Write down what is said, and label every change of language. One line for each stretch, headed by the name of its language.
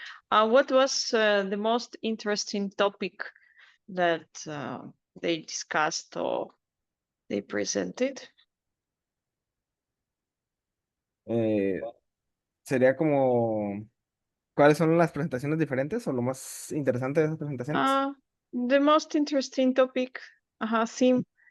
English: What was the most interesting topic that they discussed or they presented?
Spanish: Eh, Sería como, ¿cuáles son las presentaciones diferentes o lo más interesante de esas presentaciones?
English: The most interesting topic, theme,